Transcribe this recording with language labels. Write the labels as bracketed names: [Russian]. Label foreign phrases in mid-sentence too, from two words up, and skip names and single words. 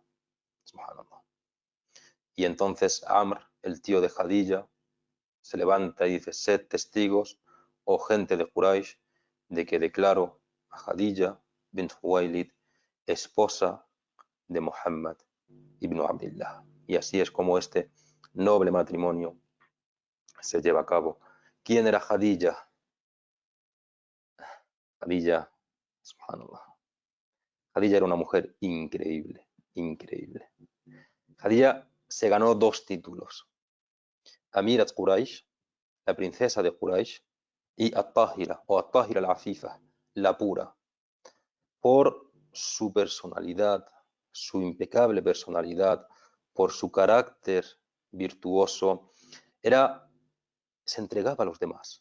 [Spanish] Subhanallah. Y entonces Amr, el tío de Khadija, se levanta y dice, sed testigos, oh gente de Quraysh, de que declaro a Khadija bint Khuwailid, esposa de Muhammad ibn Abdillah. Y así es como este noble matrimonio se lleva a cabo. ¿Quién era Khadija? Khadija, subhanallah. Khadija era una mujer increíble, increíble. Khadija se ganó 2 títulos. [Arabic] أميرة قريش, [Spanish] la princesa de Quraysh, y At-Tahira, o [Arabic] الطاهرة العفيفة, [Spanish] la pura, por su personalidad, su impecable personalidad, por su carácter virtuoso, se entregaba a los demás.